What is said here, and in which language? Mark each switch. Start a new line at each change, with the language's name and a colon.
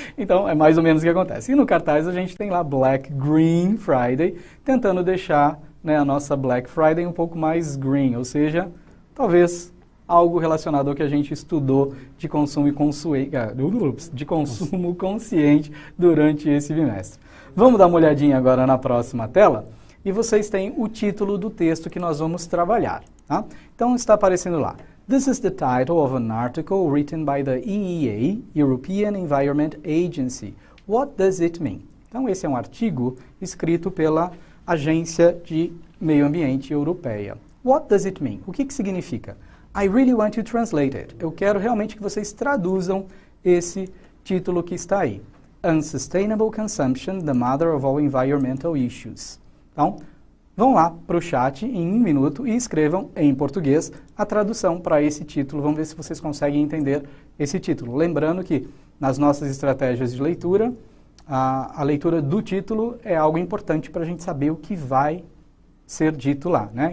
Portuguese: Então, é mais ou menos o que acontece. E no cartaz a gente tem lá Black Green Friday, tentando deixar, né, a nossa Black Friday um pouco mais green, ou seja, talvez algo relacionado ao que a gente estudou de consumo consciente durante esse bimestre. Vamos dar uma olhadinha agora na próxima tela e vocês têm o título do texto que nós vamos trabalhar. Tá? Então está aparecendo lá.
English: This is the title of an article written by the EEA, European Environment Agency. What does it mean?
Portuguese: Então esse é um artigo escrito pela Agência de Meio Ambiente Europeia.
English: What does it mean?
Portuguese: O que significa?
English: I really want to translate it.
Portuguese: Eu quero realmente que vocês traduzam esse título que está aí.
English: Unsustainable Consumption, the Mother of All Environmental Issues.
Portuguese: Então, vão lá para o chat em 1 minuto e escrevam em português a tradução para esse título. Vamos ver se vocês conseguem entender esse título. Lembrando que nas nossas estratégias de leitura, a leitura do título é algo importante para a gente saber o que vai ser dito lá, né?